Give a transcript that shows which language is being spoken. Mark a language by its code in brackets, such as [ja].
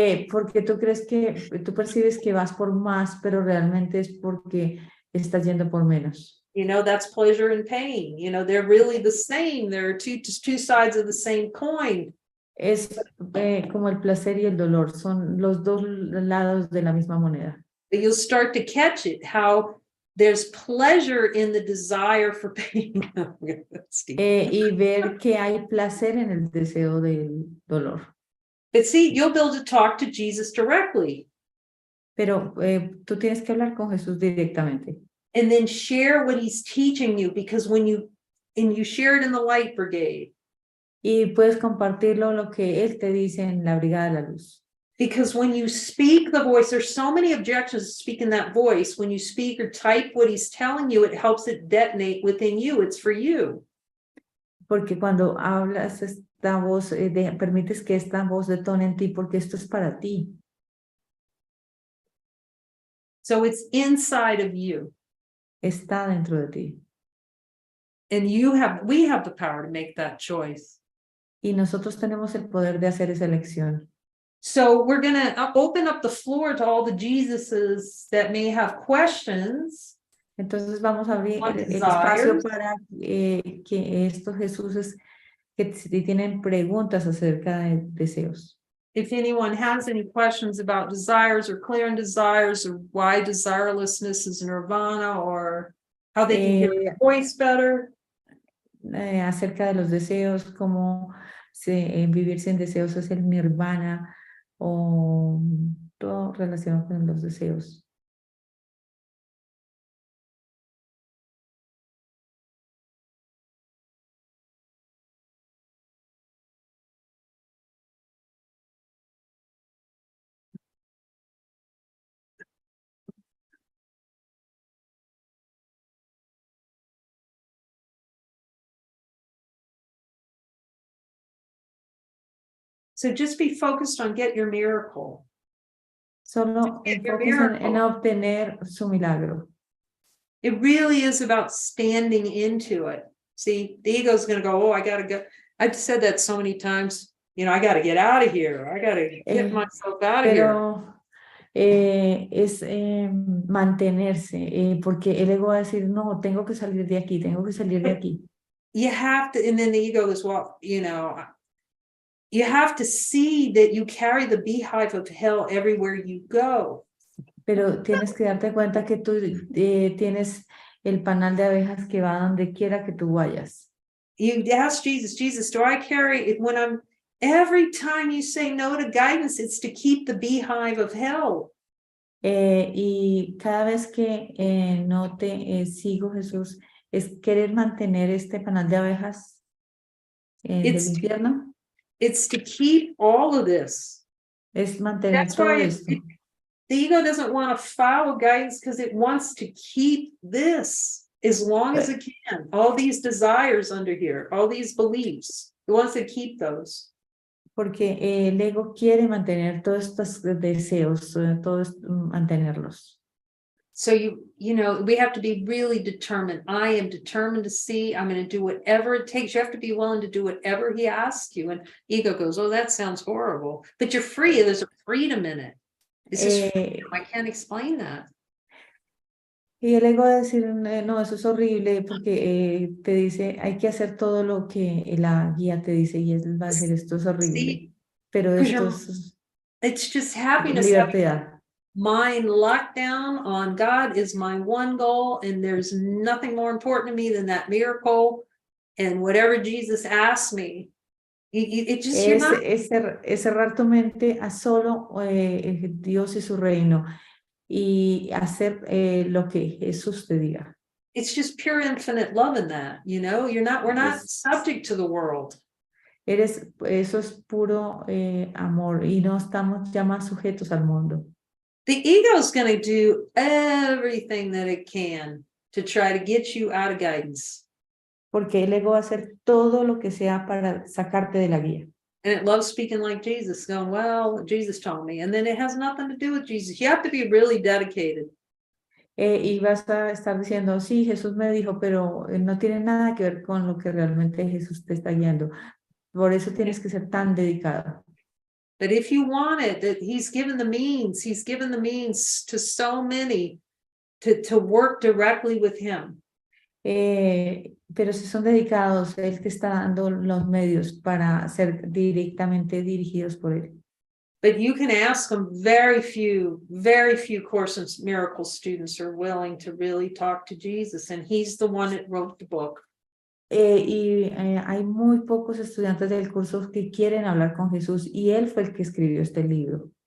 [es] Porque tú percibes que vas por más, pero realmente es porque estás yendo por menos. [en] You know, that's pleasure and pain. You know, they're really the same. They're two sides of the same coin. [es] Es como el placer y el dolor, son los dos lados de la misma moneda. [en] But you'll start to catch it, how there's pleasure in the desire for pain. [es] Y ver que hay placer en el deseo del dolor. [en] But see, you'll be able to talk to Jesus directly. [es] Pero tú tienes que hablar con Jesús directamente. [en] And then share what he's teaching you, because when you share it in the light brigade. [es] Y puedes compartirlo lo que él te dice en la brigada de la luz. [en] Because when you speak the voice, there's so many objections to speaking that voice. When you speak or type what he's telling you, it helps it detonate within you. It's for you. [es] Porque cuando hablas esta voz, permites que esta voz detone en ti, porque esto es para ti. [en] So it's inside of you. [es] Está dentro de ti. [en] And we have the power to make that choice. [es] Y nosotros tenemos el poder de hacer esa elección. [en] So we're going to open up the floor to all the Jesuses that may have questions. [es] Entonces vamos a abrir el espacio para que estos Jesuses que tienen preguntas acerca de deseos. [en] If anyone has any questions about desires or clearing desires, or why desirelessness is nirvana, or how they can hear their voice better. [es] Acerca de los deseos, cómo vivir sin deseos es el nirvana, o todo relacionado con los deseos. [en] So just be focused on get your miracle. [es] Solo enfóquense en obtener su milagro. [en] It really is about standing into it. See, the ego is going to go, oh, I got to go. I've said that so many times. You know, I got to get out of here. I got to get myself out of here. [es] Es mantenerse, porque el ego va a decir, no, tengo que salir de aquí, tengo que salir de aquí. [en] You have to, and then the ego goes, well, you know, you have to see that you carry the beehive of hell everywhere you go. [es] Pero tienes que darte cuenta que tú tienes el panal de abejas que va donde quiera que tú vayas. [en] You ask Jesus, Jesus, do I carry it when I'm, every time you say no to guidance, it's to keep the beehive of hell. [es] Y cada vez que no te sigo, Jesús, es querer mantener este panal de abejas del infierno. [en] It's to keep all of this. [es] Es mantener [en] That's [es] todo [en] why [es] esto. [en] the ego doesn't want to follow guidance because it wants to keep this as long as it can. All these desires under here, all these beliefs, it wants to keep those. [es] Porque el ego quiere mantener todos estos deseos, todos mantenerlos. [en] So you know, we have to be really determined. I am determined to see, I'm going to do whatever it takes. You have to be willing to do whatever he asks you. And ego goes, oh, that sounds horrible. But you're free. There's a freedom in it. It's just freedom. I can't explain that. [es] Y el ego va a decir, no, eso es horrible, porque te dice, hay que hacer todo lo que la guía te dice, y él va a decir, esto es horrible. [en] See, [es] Pero esto es [en] it's just happiness. [es] libertad. [en] Mind locked down on God is my one goal, and there's nothing more important to me than that miracle. And whatever Jesus asks me, it just [es] Es cerrar tu mente a solo Dios y su reino, y hacer lo que Jesús te diga. [en] It's just pure infinite love in that, you know. We're not subject to the world. [es] Eso es puro amor, y no estamos ya más sujetos al mundo. [en] The ego is going to do everything that it can to try to get you out of guidance. [es] Porque el ego va a hacer todo lo que sea para sacarte de la guía. [en] And it loves speaking like Jesus, going, well, Jesus told me. And then it has nothing to do with Jesus. You have to be really dedicated. [es] Y vas a estar diciendo, sí, Jesús me dijo, pero no tiene nada que ver con lo que realmente Jesús te está guiando. Por eso tienes que ser tan dedicado. [en] But if you want it, that he's given the means to so many to work directly with him. [es] Pero si son dedicados, él te está dando los medios para ser directamente dirigidos por él. [en] But you can ask them, very few Course in Miracles students are willing to really talk to Jesus, and he's the one that wrote the book. [es] Hay muy pocos estudiantes del curso que quieren hablar con Jesús, y él fue el que escribió este libro.